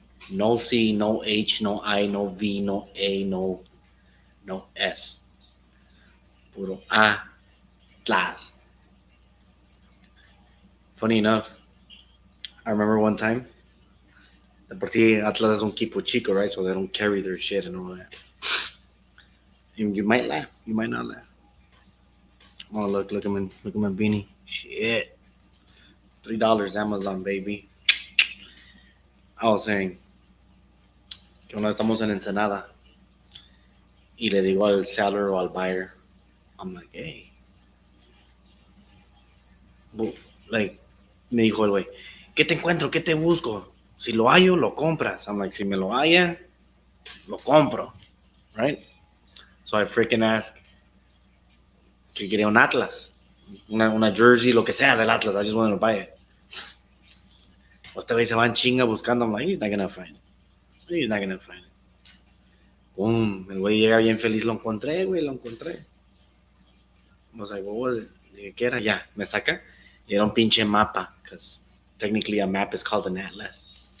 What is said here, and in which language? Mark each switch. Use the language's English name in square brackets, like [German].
[Spanish] No C, no H, no I, no V, no A, no S. Puro A, class. [English] Funny enough, I remember one time. [Spanish] De por sí, Atlas es un equipo chico, right? [English] So they don't carry their shit and all that. You might laugh. You might not laugh. Oh, look at my beanie. Shit. $3 Amazon, baby. I was saying [Spanish] que una vez estamos en Ensenada y le digo al seller o al buyer, [English] I'm like, hey, like, [Spanish] me dijo el güey, ¿qué te encuentro? ¿Qué te busco? Si lo hallo, lo compras. [English] I'm like, [Spanish] si me lo halla, lo compro, right? [English] So I freaking ask [Spanish] que quería un Atlas, una jersey, lo que sea del Atlas. [English] I just wanted to buy it. [Spanish] Este güey se va en chinga buscando. [English] I'm like, he's not gonna find it. He's not gonna find it. Boom, [Spanish] el güey llega bien feliz, lo encontré, güey, lo encontré. [English] I was like, what was it? [Spanish] Dije, ¿qué era? Ya, me saca. Y era un pinche mapa, [English] because technically a map is called an atlas.